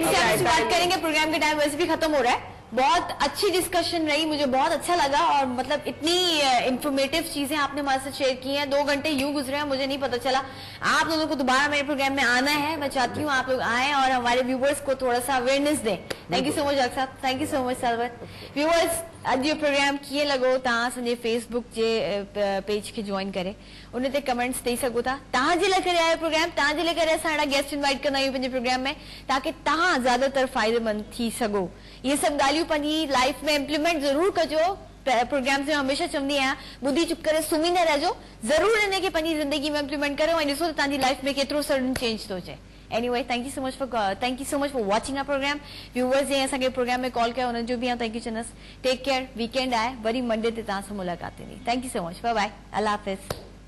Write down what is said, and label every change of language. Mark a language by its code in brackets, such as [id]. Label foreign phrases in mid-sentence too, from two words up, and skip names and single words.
[en] next time [ur] بات کریں گے۔ پروگرام کا ٹائم ویسے بھی ختم ہو رہا ہے۔ بہت اچھی ڈسکشن رہی، مجھے بہت اچھا لگا اور مطلب اتنی انفارمیٹو چیزیں آپ نے ہمارے ساتھ شیئر کی ہیں. 2 گھنٹے یوں گزرے ہیں، مجھے نہیں پتا چلا۔ آپ لوگوں کو دوبارہ میرے پروگرام میں آنا ہے، میں چاہتی ہوں آپ لوگ آئے اور ہمارے ویورز کو تھوڑا سا اویئرنس دیں. [en] thank you so much [ur] ڈاکٹر صاحب, [en] thank you so much सालवत। [sd] व्यूवर्स अज जो प्रोग्राम किए लगो तहां असांजे फेसबुक जे पेज खे ज्वाइन करे, उन ते कमेंट्स ॾेई सघो था। तहां जे लाइ करे आयो प्रोग्राम, तहां जे लाइ करे असां अहिड़ा गेस्ट इनवाइट कंदा आहियूं पंहिंजे प्रोग्राम में ताकि तहां ज्यादातर फ़ाइदेमंद थी सघो। ये सभु ॻाल्हियूं पंहिंजी लाइफ में इम्प्लीमेंट ज़रूर कजो। प्रोग्राम से हमेशा चवंदी आहियां, ॿुधी चुप करे सुम्ही न रहिजो, ज़रूर इनखे पंहिंजी ज़िंदगी में इम्प्लीमेंट करो ऐं ॾिसो त तव्हांजी लाइफ में केतिरो [en] sudden change [sd] थो अचे। [en] Anyway, thank you so much for watching our program. [sd] Viewers जे असांखे प्रोग्राम में कॉल कयो, उन्हनि जो बि [en] thank you [sd] चवंदसि। [en] take care, [sd] वीकेंड आहे, वरी मंडे ते तव्हां सां मुलाक़ात थींदी। [en] thank you so much, bye bye, [ur] اللہ حافظ.